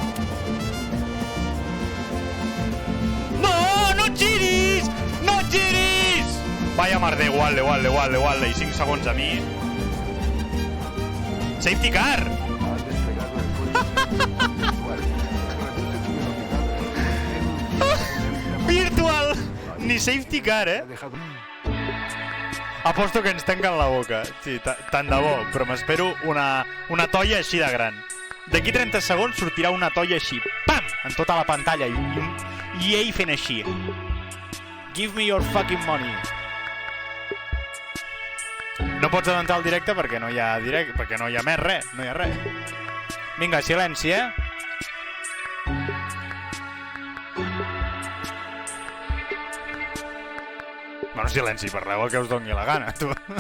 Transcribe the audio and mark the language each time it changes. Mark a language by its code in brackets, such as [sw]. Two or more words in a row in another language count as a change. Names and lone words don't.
[ca] No, no et giris! No et giris! Vaya merda, igual, i 5 segons a mi. [en] Safety car! Virtual! [ca] Ni [en] safety car, [ca] Aposto que ens tanquen la boca. Sí, tant de bo, però m'espero una tolla així de gran. D'aquí 30 segons sortirà una tolla així, pam! En tota la pantalla, i ell fent així. [en] Give me your fucking money. [ca] No pots adelantar el directe perquè no hi ha directe, perquè no hi ha més res, no hi ha res. Vinga, silenci, Bueno, silenci, parleu el que us doni la gana, tu.